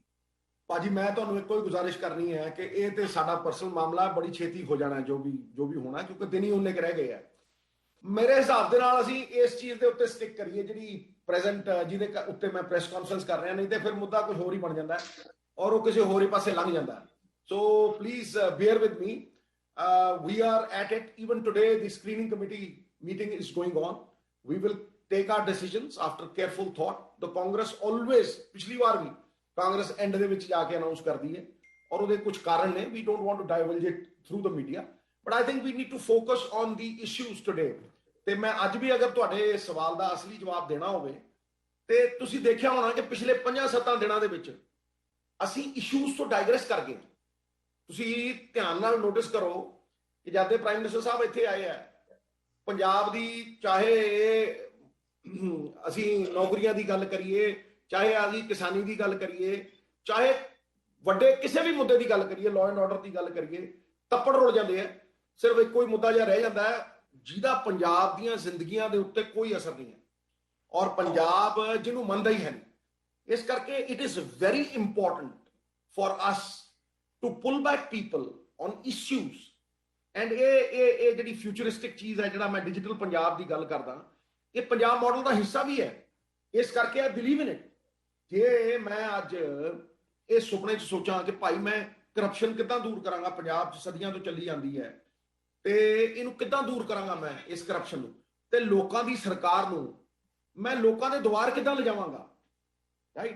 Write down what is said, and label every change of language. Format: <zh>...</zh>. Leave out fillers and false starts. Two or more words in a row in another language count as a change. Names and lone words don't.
<pa>ਭਾਜੀ, ਮੈਂ ਤੁਹਾਨੂੰ ਇੱਕੋ ਹੀ ਗੁਜ਼ਾਰਿਸ਼ ਕਰਨੀ ਹੈ ਕਿ ਇਹ ਤੇ ਸਾਡਾ ਪਰਸਨਲ ਮਾਮਲਾ, ਬੜੀ ਛੇਤੀ ਹੋ ਜਾਣਾ ਜੋ ਵੀ ਹੋਣਾ, ਕਿਉਂਕਿ ਦਿਨ ਹੀ ਉਹਨੇ ਰਹਿ ਗਏ ਆ. ਮੇਰੇ ਹਿਸਾਬ ਦੇ ਨਾਲ ਅਸੀਂ ਇਸ ਚੀਜ਼ ਦੇ ਉੱਤੇ ਸਟਿਕ ਕਰੀਏ ਜਿਹੜੀ ਪ੍ਰੈਜ਼ੈਂਟ ਜਿਹਦੇ ਉੱਤੇ ਮੈਂ</pa> <en>press conference</en> <pa>ਕਰ ਰਿਹਾ, ਨਹੀਂ ਤੇ ਫਿਰ ਮੁੱਦਾ ਕੁਝ ਹੋਰ ਹੀ ਬਣ ਜਾਂਦਾ ਔਰ ਉਹ ਕਿਸੇ ਹੋਰ ਹੀ ਪਾਸੇ ਲੰਘ ਜਾਂਦਾ.</pa> <en>so please bear with me, we are at it. Even today the screening committee meeting is going on. We will take our decisions after careful thought. The Congress always,</en> <pa>ਪਿਛਲੀ ਵਾਰ ਵੀ ਕਾਂਗਰਸ ਐਂਡ ਦੇ ਵਿੱਚ ਜਾ ਕੇ ਅਨਾਉਂਸ ਕਰਦੀ ਹੈ ਔਰ ਉਹਦੇ ਕੁਝ ਕਾਰਨ ਨੇ.</pa> <en>We don't want to divulge it through the media. But I think we need to focus on the issues today.</en> <pa>ਤੇ ਮੈਂ ਅੱਜ ਵੀ ਅਗਰ ਤੁਹਾਡੇ ਸਵਾਲ ਦਾ ਅਸਲੀ ਜਵਾਬ ਦੇਣਾ ਹੋਵੇ ਤੇ ਤੁਸੀਂ ਦੇਖਿਆ ਹੋਣਾ ਕਿ ਪਿਛਲੇ 5-7 ਦਿਨਾਂ ਦੇ ਵਿੱਚ ਅਸੀਂ ਇਸ਼ੂਜ਼ ਤੋਂ ਡਾਈਗਰੈਸ ਕਰ ਗਏ. ਤੁਸੀਂ ਧਿਆਨ ਨਾਲ ਨੋਟਿਸ ਕਰੋ ਕਿ ਜਦ ਦੇ</pa> <en>prime minister</en> <pa>ਸਾਹਿਬ ਇੱਥੇ ਆਏ ਆ, ਪੰਜਾਬ ਦੀ ਚਾਹੇ ਅਸੀਂ ਨੌਕਰੀਆਂ ਦੀ ਗੱਲ ਕਰੀਏ, ਚਾਹੇ ਆਦੀ ਕਿਸਾਨੀ ਦੀ ਗੱਲ ਕਰੀਏ, ਚਾਹੇ ਵੱਡੇ ਕਿਸੇ ਵੀ ਮੁੱਦੇ ਦੀ ਗੱਲ ਕਰੀਏ,</pa> <en>law and order</en> <pa>ਦੀ ਗੱਲ ਕਰੀਏ, ਤੱਪੜ ਰੁਲ ਜਾਂਦੇ ਆ. ਸਿਰਫ ਇੱਕੋ ਹੀ ਮੁੱਦਾ ਜਿਹਾ ਰਹਿ ਜਾਂਦਾ ਹੈ ਜਿਹਦਾ ਪੰਜਾਬ ਦੀਆਂ ਜ਼ਿੰਦਗੀਆਂ ਦੇ ਉੱਤੇ ਕੋਈ ਅਸਰ ਨਹੀਂ ਹੈ ਔਰ ਪੰਜਾਬ ਜਿਹਨੂੰ ਮੰਨਦਾ ਹੀ ਹੈ ਨਹੀਂ.</pa> <hi>इस करके</hi> <en>it is very important for us to pull back people on issues and</en> <pa>ਇਹ ਜਿਹੜੀ ਫਿਊਚਰਿਸਟਿਕ ਚੀਜ਼ ਹੈ, ਜਿਹੜਾ ਮੈਂ ਡਿਜੀਟਲ ਪੰਜਾਬ ਦੀ ਗੱਲ ਕਰਦਾ, ਇਹ ਪੰਜਾਬ ਮਾਡਲ ਦਾ ਹਿੱਸਾ ਵੀ ਹੈ। ਇਸ ਕਰਕੇ</pa> <en>I believe in it।</en> <pa>ਜੇ ਮੈਂ ਅੱਜ ਇਹ ਸੁਪਨੇ 'ਚ ਸੋਚਾਂ ਕਿ ਭਾਈ ਮੈਂ ਕਰਪਸ਼ਨ ਕਿੱਦਾਂ ਦੂਰ ਕਰਾਂਗਾ, ਪੰਜਾਬ 'ਚ ਸਦੀਆਂ ਤੋਂ ਚੱਲੀ ਜਾਂਦੀ ਹੈ, ਤੇ ਇਹਨੂੰ ਕਿੱਦਾਂ ਦੂਰ ਕਰਾਂਗਾ ਮੈਂ ਇਸ ਕਰਪਸ਼ਨ ਨੂੰ, ਤੇ ਲੋਕਾਂ ਦੀ ਸਰਕਾਰ ਨੂੰ ਮੈਂ ਲੋਕਾਂ ਦੇ ਦੁਆਰ ਕਿੱਦਾਂ ਲਿਜਾਵਾਂਗਾ, ਰਾਈਟ।</pa>